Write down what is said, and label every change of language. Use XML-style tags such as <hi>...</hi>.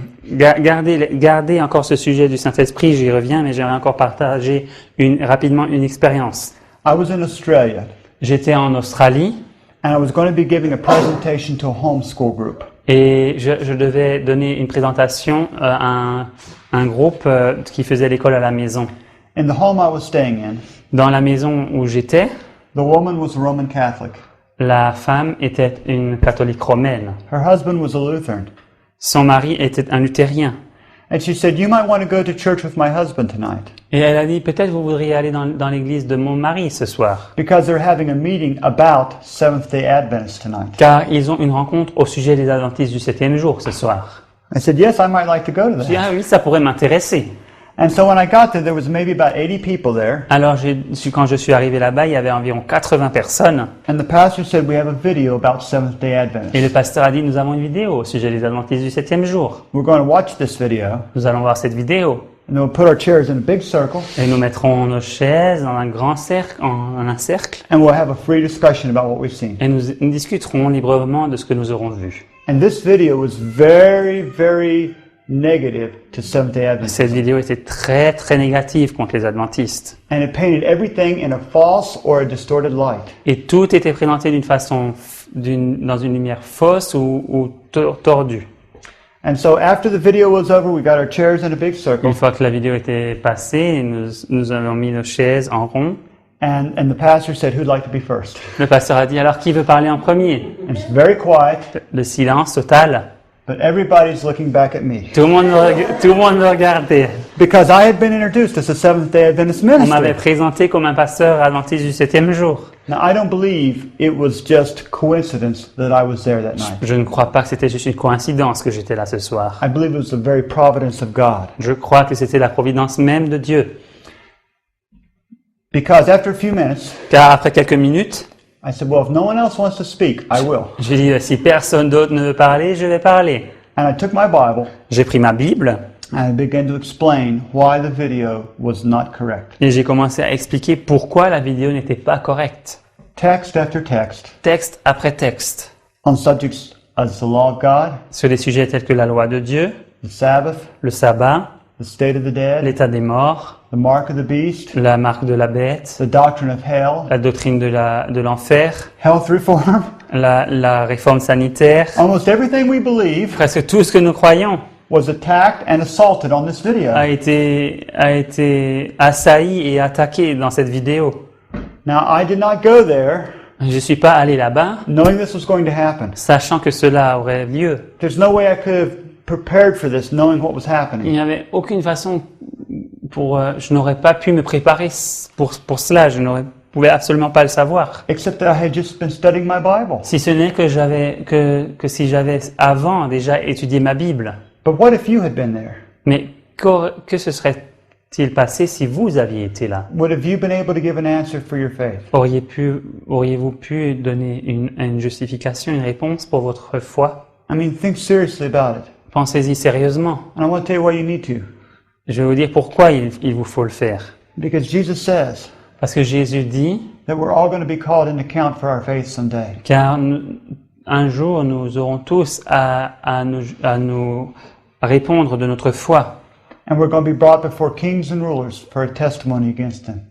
<fr>Gardez encore ce sujet du Saint-Esprit, j'y reviens, mais j'aimerais encore partager rapidement une expérience.</fr> <en>I was in Australia,</en> <fr>J'étais en Australie</fr> <en>and I was going to be giving a presentation to a homeschool group.</en> <fr>et je devais donner une présentation à un groupe qui faisait l'école à la maison.</fr> <en>In the home I was staying in,</en> <fr>Dans la maison où j'étais,</fr> <en>the woman was a Roman Catholic.</en> <fr>la femme était une catholique romaine.</fr> <en>Her husband was a Lutheran.</en> <fr>Son mari était un luthérien.</fr> <en>And she said, "You might want to go to church with my husband tonight</en> <fr>Et elle a dit, peut-être vous voudriez aller dans l'église de mon mari ce soir.</fr> <en>because they're having a meeting about Seventh-day Adventists tonight."</en> <fr>Car ils ont une rencontre au sujet des adventistes du 7e jour ce soir.</fr> <en>I said, "Yes, I might like to go to</en> <fr>Je dis,</fr> <en>that."</en> <fr>ah oui, ça pourrait m'intéresser.</fr> <en>And so when I got there was maybe about 80 people there.</en> <fr>Alors, quand je suis arrivé là-bas, il y avait environ 80 personnes.</fr> <en>And the pastor said, "We have a video about Seventh-day Adventists.</en> <fr>Et le pasteur a dit, nous avons une vidéo au sujet des adventistes du 7e jour.</fr> <en>We're going to watch this video,</en> <fr>Nous allons voir cette vidéo.</fr> <en>and then we'll put our chairs in a big circle,</en> <fr>Et nous mettrons nos chaises dans un grand cercle, en un cercle.</fr> <en>and we'll have a free discussion about what we've seen."</en> <fr>Et nous discuterons librement de ce que nous aurons vu.</fr> <en>And this video was very, very negative to Seventh-day Adventists.</en> <fr>Cette vidéo était très, très négative contre les adventistes.</fr> <en>And it painted everything in a false or a distorted light.</en> <fr>Et tout était présenté d'une façon, dans une lumière fausse ou tordue.</fr> <en>And so after the video was over, we got our chairs in a big circle,</en> <fr>Une fois que la vidéo était passée, nous avons mis nos chaises en rond.</fr> <en>and the pastor said, "Who'd like to be first?"</en> <fr>Le pasteur a dit, alors qui veut parler en premier?</fr> <en>And it's very quiet,</en> <fr>Le silence total.</fr> <en>but everybody's looking back at me</en> <fr>Tout le monde me regardait.</fr> <en>because I had been introduced as a Seventh-day Adventist</en> <fr>On m'avait</fr> <en>minister.</en> <fr>présenté comme un pasteur adventiste du 7e jour.</fr> <en>Now, I don't believe it was just coincidence that I was there that night.</en> <fr>Je ne crois pas que c'était juste une coïncidence que j'étais là ce soir.</fr> <en>I believe it was the very providence of God.</en> <fr>Je crois que c'était la providence même de Dieu.</fr> <en>Because after a few minutes,</en> <fr>Car après quelques minutes,</fr> <en>I said, "Well, if no one else wants to speak, I will."</en> <fr>je lui ai dit, si personne d'autre ne veut parler, je vais parler.</fr> <en>And I took my Bible</en> <fr>J'ai pris ma Bible</fr> <en>and I began to explain why the video was not correct.</en> <fr>et j'ai commencé à expliquer pourquoi la vidéo n'était pas correcte.</fr> <en>Text after text</en> <fr>Texte après texte.</fr> <en>on subjects as the law of God,</en> <fr>Sur des sujets tels que la loi de Dieu,</fr> <en>the Sabbath,</en> <fr>le sabbat,</fr> <en>the state of the dead,</en> <fr>l'état des morts,</fr> <en>the mark of the beast,</en> <fr>la marque de la bête,</fr> <en>the doctrine of hell,</en> <fr>la doctrine de l'enfer,</fr> <en>health reform,</en> <fr>la réforme sanitaire.</fr> <en>almost everything we believe</en> <fr>Presque tout ce que nous croyons</fr> <en>was attacked and assaulted on this video.</en> <fr>a été assailli et attaqué dans cette vidéo.</fr> <en>Now, I did not go there</en> <fr>Je ne suis pas allé là-bas</fr> <en>knowing this was going to happen.</en> <fr>sachant que cela aurait lieu.</fr> <en>There's no way I could have prepared for this knowing what was</en> <fr>Il</fr> <en>happening.</en> <fr>n'y avait aucune façon je n'aurais pas pu me préparer pour cela. Je ne pouvais absolument pas le savoir.</fr> <en>Except that I had just been studying my Bible.</en> <fr>Si ce n'est que si j'avais avant déjà étudié ma Bible.</fr> <en>But what if you had been there?</en> <fr>Mais que se serait-il passé si vous aviez été là?</fr> <en>Would have you been able to give an answer for your faith?</en> <fr>Auriez-vous pu donner une justification, une réponse pour votre foi?</fr> <en>I mean, think seriously about it.</en> <fr>Pensez-y sérieusement.</fr> <en>And I want to tell you why you need to.</en> <fr>Je vais vous dire pourquoi il vous faut le faire.</fr> <en>Because Jesus says</en> <fr>Parce que Jésus dit,</fr> <en>that we're all going to be called into account for our faith someday.</en> <fr>car un jour nous aurons tous à nous répondre de notre foi.</fr> <en>And we're going to be brought before kings and rulers for a testimony against them.</en>